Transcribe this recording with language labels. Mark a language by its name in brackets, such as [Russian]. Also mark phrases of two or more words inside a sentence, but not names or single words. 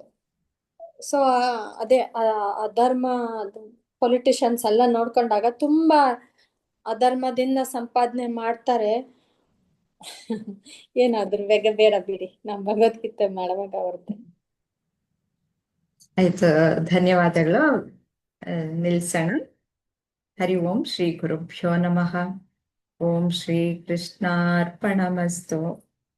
[Kannada] ಸೊ ಅದೇ ಅಧರ್ಮ ಪೊಲಿಟಿಷಿಯನ್ಸ್ ಎಲ್ಲ ನೋಡ್ಕೊಂಡಾಗ ತುಂಬಾ ಅಧರ್ಮದಿಂದ ಸಂಪಾದನೆ ಮಾಡ್ತಾರೆ. ಏನಾದ್ರು ಬೇಡ ಬಿಡಿ, ನಮ್ ಭಗವದ್ಗೀತೆ ಮಾಡುವಾಗ ಅವ್ರದ್ದು. ಆಯ್ತು, ಧನ್ಯವಾದಗಳು. ನಿಲ್ಸೋಣ. [Sanskrit] ಹರಿ ಓಂ ಶ್ರೀ ಗುರುಭ್ಯೋ ನಮಃ. ಓಂ ಶ್ರೀ ಕೃಷ್ಣಾರ್ಪಣಮಸ್ತು.